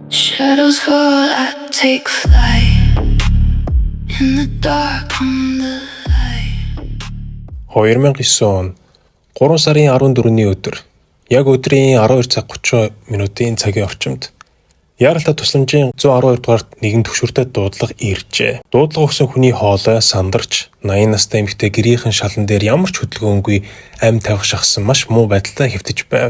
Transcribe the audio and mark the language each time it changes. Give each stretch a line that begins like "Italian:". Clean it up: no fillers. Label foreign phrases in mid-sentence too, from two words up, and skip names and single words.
English: shadows fall, I take flight. In the dark, I'm the light.
Mongolian: 2009 он 3 сарын 14-ний өдөр яг өдрийн 12 цаг 30 минутын цагийн орчимд Яаралтай тусламжийн 112 дугаарт нэгэн төвшөртэй дуудлага иржээ. Дуудлага өгсөн хүний хоолой сандарч 80 настай эмэгтэй гэрийнхэн шалан дээр ямар ч хөдөлгөөнгүй амь тавих шахсан маш муу байдалтай хэвтэж байв.